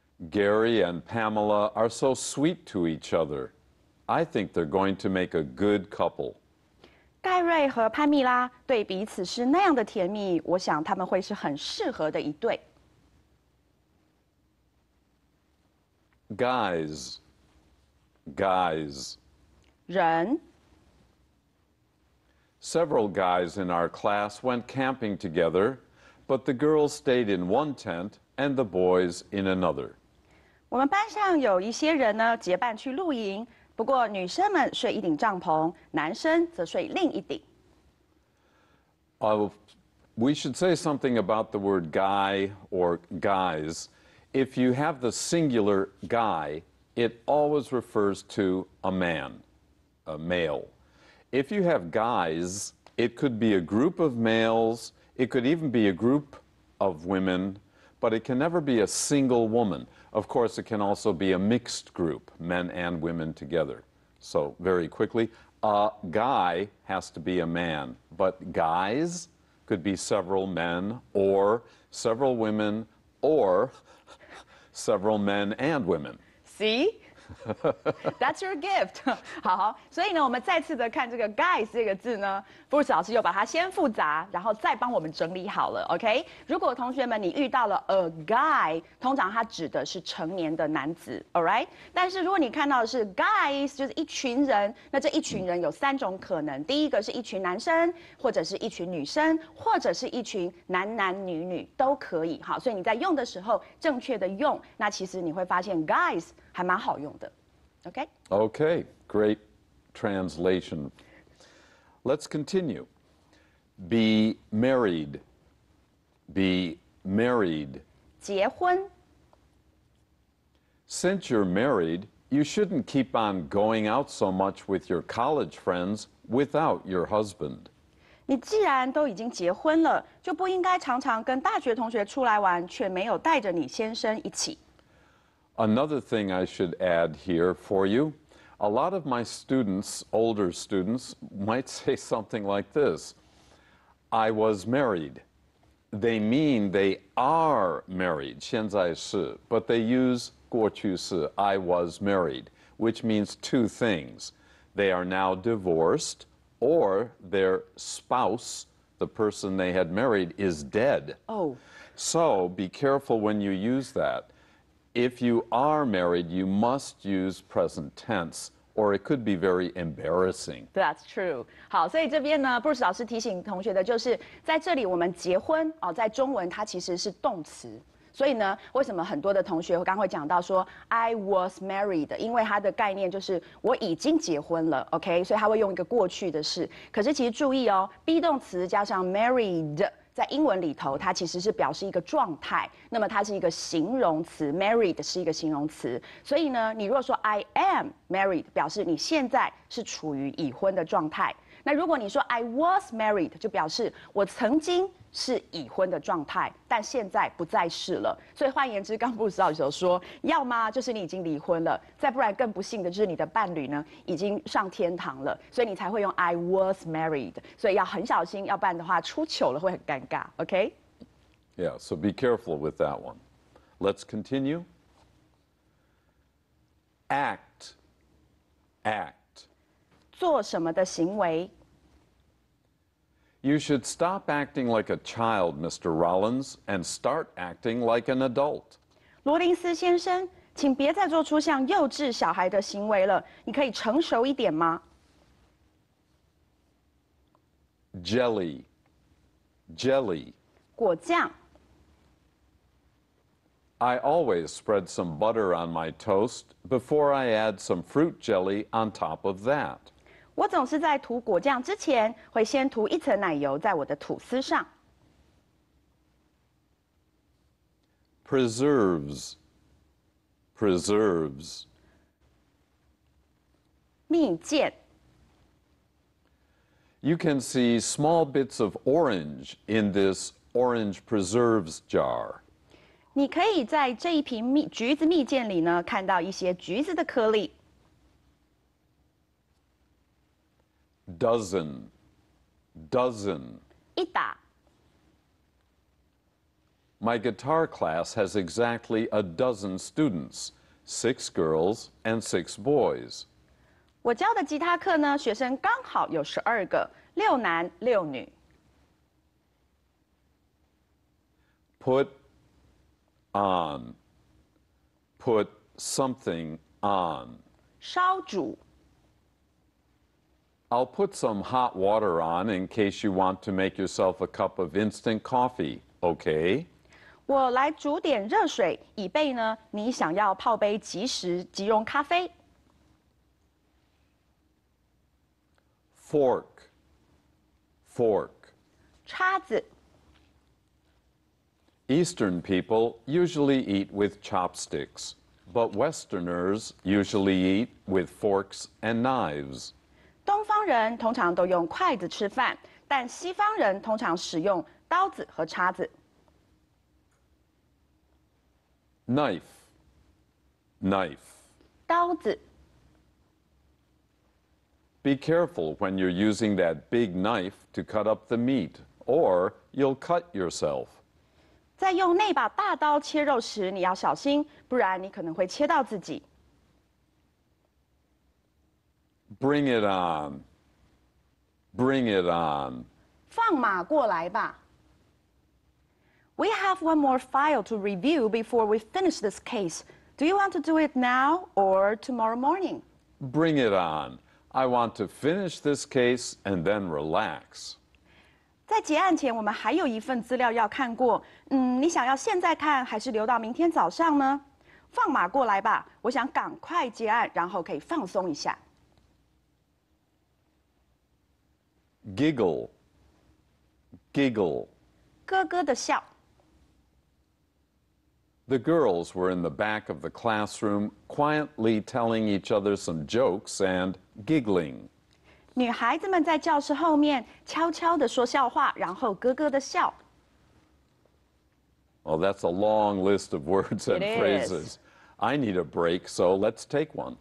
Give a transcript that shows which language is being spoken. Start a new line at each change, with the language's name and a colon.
English: Gary and Pamela are so sweet to each other. I think they're going to make a good couple.
Chinese: 盖瑞和潘蜜拉对彼此是那样的甜蜜，我想他们会是很适合的一对。
English: Guys. Guys.
Chinese: 人。
English: Several guys in our class went camping together, but the girls stayed in one tent and the boys in another.
Chinese: 我们班上有一些人呢结伴去露营，不过女生们睡一顶帐篷，男生则睡另一顶。
English: We should say something about the word guy or guys. If you have the singular guy, it always refers to a man, a male. If you have guys, it could be a group of males, it could even be a group of women, but it can never be a single woman. Of course, it can also be a mixed group, men and women together. So, very quickly, a guy has to be a man, but guys could be several men or several women or several men and women. See? That's your gift
Chinese: 好，所以呢，我们再次的看这个 guys 这个字呢，布鲁斯老师又把它先复杂，然后再帮我们整理好了。 OK， 如果同学们你遇到了 a guy， 通常它指的是成年的男子 ，
English: all right？
Chinese: 但是如果你看到的是 guys， 就是一群人，那这一群人有3种可能，第一个是一群男生，或者是一群女生，或者是一群男男女女都可以。好，所以你在用的时候正确的用，那其实你会发现 guys 还蛮好用的。
English: Okay? Okay, great translation. Let's continue. Be married. Be married.
Chinese: 结婚。
English: Since you're married, you shouldn't keep on going out so much with your college friends without your husband.
Chinese: 你既然都已经结婚了，就不应该常常跟大学同学出来玩，却没有带着你先生一起。
English: Another thing I should add here for you, a lot of my students, older students, might say something like this. I was married. They mean they are married,
Chinese: 现在是,
English: but they use
Chinese: 过去式,
English: I was married, which means two things. They are now divorced, or their spouse, the person they had married, is dead. Oh. So be careful when you use that. If you are married, you must use present tense, or it could be very embarrassing. That's true.
Chinese: 好，所以这边呢，布鲁斯老师提醒同学的就是，在这里我们结婚哦，在中文它其实是动词。所以呢，为什么很多的同学刚会讲到说
English: I was married，
Chinese: 因为它的概念就是我已经结婚了 ，OK， 所以他会用一个过去的式。可是其实注意哦 ，be 动词加上 married。在英文里头，它其实是表示一个状态，那么它是一个形容词 ，married 是一个形容词，所以呢，你如果说
English: I am married，
Chinese: 表示你现在是处于已婚的状态。那如果你说
English: I was married，
Chinese: 就表示我曾经是已婚的状态，但现在不再是了。所以换言之，刚布鲁斯老师有说，要么就是你已经离婚了，再不然更不幸的就是你的伴侣呢已经上天堂了，所以你才会用
English: I was married。
Chinese: 所以要很小心，要不然的话出糗了会很尴尬。 OK？
English: Yeah, so be careful with that one. Let's continue. Act. Act.
Chinese: 做什么的行为？
English: You should stop acting like a child, Mr. Rollins, and start acting like an adult.
Chinese: 罗林斯先生，请别再做出像幼稚小孩的行为了，你可以成熟一点吗？
English: Jelly. Jelly.
Chinese: 果酱。
English: I always spread some butter on my toast before I add some fruit jelly on top of that.
Chinese: 我总是在涂果酱之前，会先涂一层奶油在我的吐司上。
English: Preserves. Preserves.
Chinese: 蜜饯。
English: You can see small bits of orange in this orange preserves jar.
Chinese: 你可以在这一瓶橘子蜜饯里呢，看到一些橘子的颗粒。
English: Dozen. Dozen.
Chinese: 一打。
English: My guitar class has exactly a dozen students, 6 girls and 6 boys.
Chinese: 我教的吉他课呢，学生刚好有12个，6男6女。
English: Put on. Put something on.
Chinese: 烧煮。
English: I'll put some hot water on in case you want to make yourself a cup of instant coffee, okay?
Chinese: 我来煮点热水，以备呢你想要泡杯即食即溶咖啡。
English: Fork, fork.
Chinese: 叉子。
English: Eastern people usually eat with chopsticks, but Westerners usually eat with forks and knives.
Chinese: 东方人通常都用筷子吃饭，但西方人通常使用刀子和叉子。
English: Knife, knife.
Chinese: 刀子。
English: Be careful when you're using that big knife to cut up the meat, or you'll cut yourself.
Chinese: 在用那把大刀切肉时，你要小心，不然你可能会切到自己。
English: Bring it on. Bring it on.
Chinese: 放马过来吧。
English: We have one more file to review before we finish this case. Do you want to do it now or tomorrow morning? Bring it on. I want to finish this case and then relax.
Chinese: 在结案前，我们还有一份资料要看过。你想要现在看，还是留到明天早上呢？放马过来吧，我想赶快结案，然后可以放松一下。
English: Giggle, giggle.
Chinese: 咯咯的笑。
English: The girls were in the back of the classroom, quietly telling each other some jokes and giggling.
Chinese: 女孩子们在教室后面悄悄地说笑话，然后咯咯的笑。
English: Well, that's a long list of words and It is. phrases. I need a break, so let's take one.